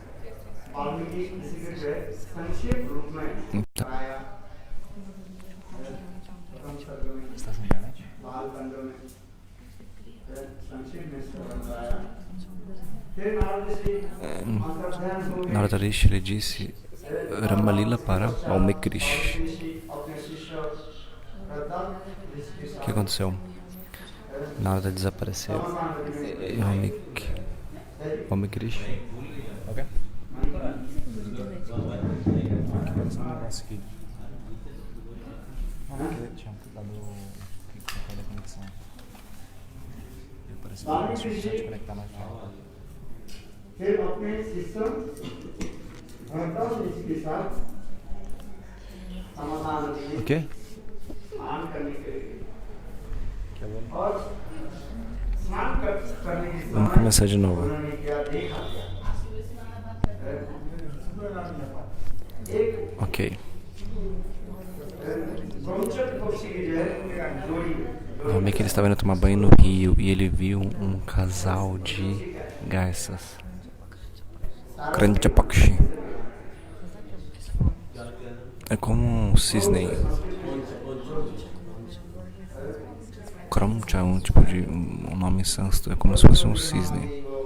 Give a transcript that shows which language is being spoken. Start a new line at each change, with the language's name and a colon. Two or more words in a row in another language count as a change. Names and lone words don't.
Portuguese: Então, Narada Rishi ele disse Ramalila para Valmiki Rishi. O que aconteceu? Narada desapareceu e Valmiki Rishi. Ok?
Hindi: फिर अपने शिष्यों भरद्वाज ऋषि के साथ समाधान के लिए स्नान करने के लिए और स्नान करने के
Portuguese: Vamos começar de novo.
Hindi: उन्होंने क्या देखा
Portuguese: Ok.
Hindi: गौचर पक्षी की जो है जोड़ी
Portuguese: Valmiki ele estava indo tomar banho no rio e ele viu um casal de garças. Kranchapakshi. É como um cisne. Kramcha é um tipo de um nome sânscrito, é como se fosse um cisne.